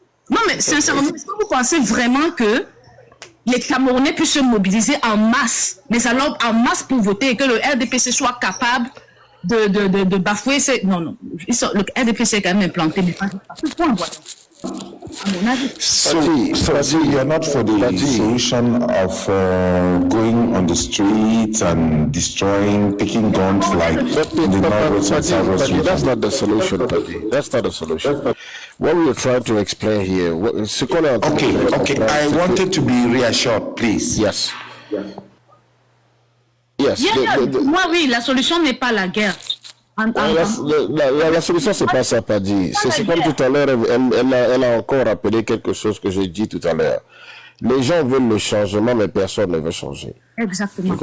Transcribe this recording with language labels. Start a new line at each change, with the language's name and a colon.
French: Non, mais sincèrement, est-ce que vous pensez vraiment que les Camerounais puissent se mobiliser en masse, mais alors en masse pour voter et que le RDPC soit capable de bafouer ces... Non. Le RDPC est quand même implanté, mais pas ce point, voilà.
English: So you're not for the solution of going on the streets and destroying, taking guns like the Northwest and Southwest region? That's not the solution, Paddy. That's not the solution. What we are trying to explain here... Okay. I wanted to be reassured, please. Yes.
French: Moi, oui, la solution n'est pas la guerre. La solution, c'est pas ça, Paddy. C'est comme tout à l'heure, elle a encore rappelé quelque chose que j'ai dit tout à l'heure. Les gens veulent le changement, mais personne ne veut changer. Exactement.